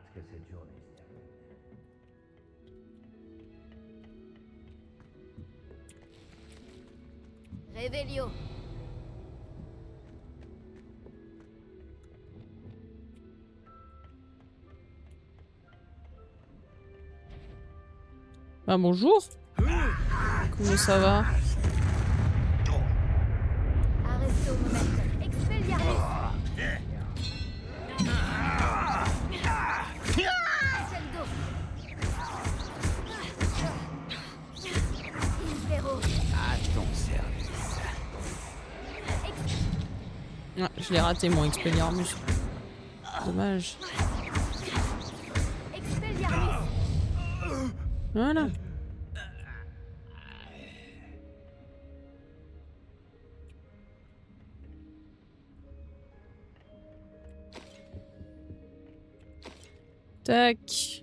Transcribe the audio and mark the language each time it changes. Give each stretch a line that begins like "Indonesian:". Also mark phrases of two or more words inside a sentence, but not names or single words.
French: Revelio. Ah bonjour. Comment ça va? Arresto momentum. Expelliarmus. Descendo. Infero. À ton service. Ah, je l'ai raté mon Expelliarmus. Dommage. Expelliarmus. Voilà. Tac.